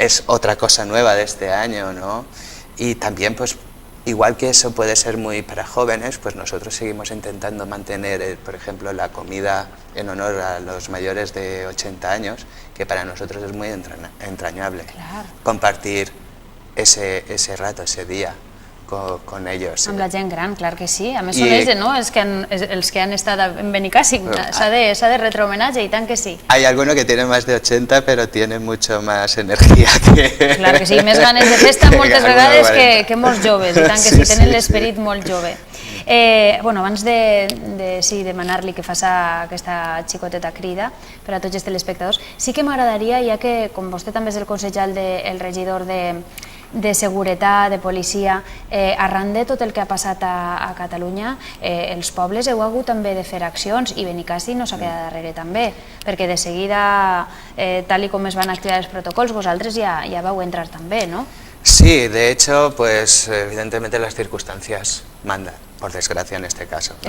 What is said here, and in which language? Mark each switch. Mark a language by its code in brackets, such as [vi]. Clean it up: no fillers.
[es] es otra cosa nueva de este año, ¿no? Y también, pues, igual que eso puede ser muy para jóvenes, pues nosotros seguimos intentando mantener, por ejemplo, la comida en honor a los mayores de 80 años, que para nosotros es muy entrañable. Claro. Compartir ese rato, ese día con ellos. [ca] Amb la gent gran, clar que sí. A més són ells, no? Els que han estat en Benicàssim. S'ha de retre homenatge i tant que sí. [es] Hay alguno que tiene más de 80, pero tiene mucho más energía que... [ca] Clar que sí, més ganes de festa moltes vegades que molts joves, i tant que sí, tenen l'esperit molt jove. Bueno, abans de demanar-li que faça aquesta xicoteta crida per a tots els telespectadors, sí que m'agradaria, ja que com vostè també és el consellal del regidor de seguretat, de policia, arran de tot el que ha passat a Catalunya, els pobles heu hagut també de fer accions i Benicàssim no s'ha quedat darrere també, perquè de seguida, tal com es van activar els protocols, vosaltres ja vau entrar també, no? [es] Sí, de hecho, pues evidentemente las circunstancias mandan, por desgracia en este caso, ¿no?